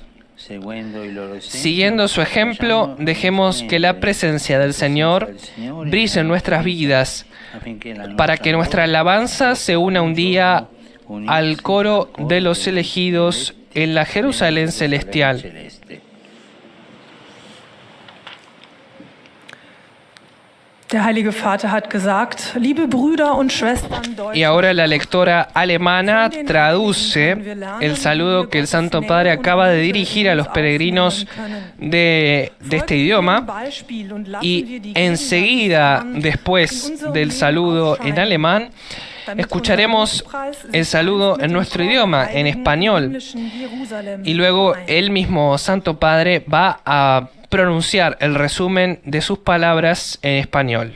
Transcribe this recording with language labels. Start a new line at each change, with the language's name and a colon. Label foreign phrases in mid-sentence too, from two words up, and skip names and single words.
Spanish: Siguiendo su ejemplo, dejemos que la presencia del Señor brille en nuestras vidas, para que nuestra alabanza se una un día al coro de los elegidos en la Jerusalén celestial.
German: Der Heilige Vater hat gesagt, liebe Brüder und Schwestern,
Spanish: Y ahora la lectora alemana traduce el saludo que el Santo Padre acaba de dirigir a los peregrinos de este idioma, y enseguida, después del saludo en alemán, Escucharemos el saludo en nuestro idioma, en español, y luego el mismo Santo Padre va a pronunciar el resumen de sus palabras en español.